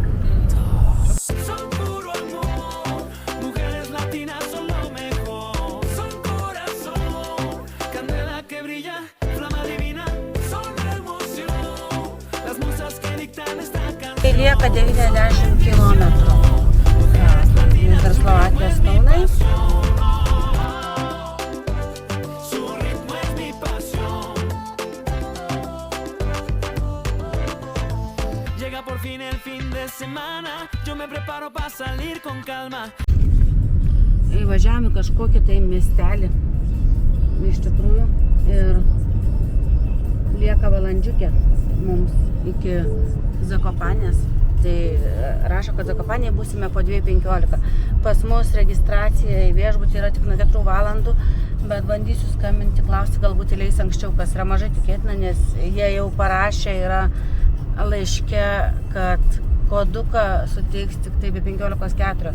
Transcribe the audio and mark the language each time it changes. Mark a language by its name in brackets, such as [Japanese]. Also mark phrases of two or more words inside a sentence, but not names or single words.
[Lithuanian] Tai lieka 90 km. Ir Slovakijos kalnai. [Spanish] Llega por fin el fin de semana, yo me preparo para salir con calma. [Lithuanian] Įvažiavome kažkokį tai miestelį. Iš tikrųjų. Ir lieka valandžiukė mums iki Zakopanės. Tai rašo, kad Zakopanėje būsime po 2:15. Pas mus registracija į viešbutį yra tik nuo 4 valandų, bet bandysiu skambinti, klausti, galbūt įleis anksčiau, kas yra mažai tikėtina, nes jie jau parašė yra laiške, kad koduką suteiks tik tai be 15:04.